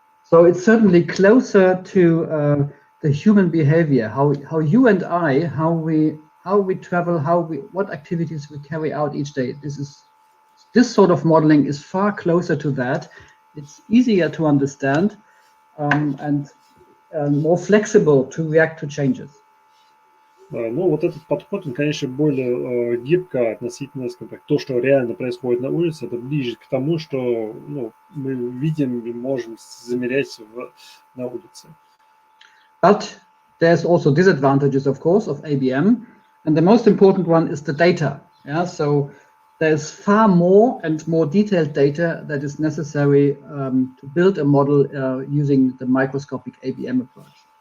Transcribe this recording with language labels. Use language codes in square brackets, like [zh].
[en] So it's certainly closer to the human behavior, how you and I, how we travel, what activities we carry out each day. This sort of modeling is far closer to that. It's easier to understand. and more flexible to react to changes. [ru] Ну, вот этот подход, он, конечно, более гибко относительно, скажем так, то, что реально происходит на улице, это ближе к тому, что ну, мы видим и можем замерять на улице. [en] But there's also disadvantages, of course, of ABM, and the most important one is the data. Yeah, so there's far more and more detailed data that is necessary to build a model using the microscopic ABM approach.